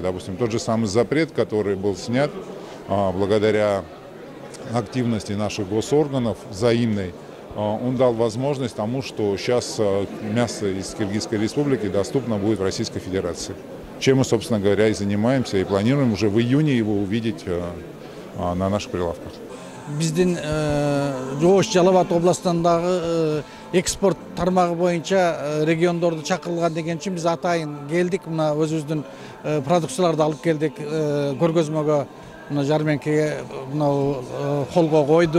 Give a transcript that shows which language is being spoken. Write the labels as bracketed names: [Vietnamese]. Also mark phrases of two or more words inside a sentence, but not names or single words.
[Russian] Допустим, тот же самый запрет, который был снят благодаря активности наших госорганов взаимной, он дал возможность тому, что сейчас мясо из Киргизской Республики доступно будет в Российской Федерации. Чем мы, собственно говоря, и занимаемся, и планируем уже в июне его увидеть на наших прилавках. [Kyrgyz] Биздин Жош Жалал Абад областындагы экспорт тармагы боюнча региондорду чакырылган деген үчүн биз атайын келдик. Мына өзүбүздүн продукцияларды алып келдик, көргөзмөгө, мына жармеңкеге мына колго койдук.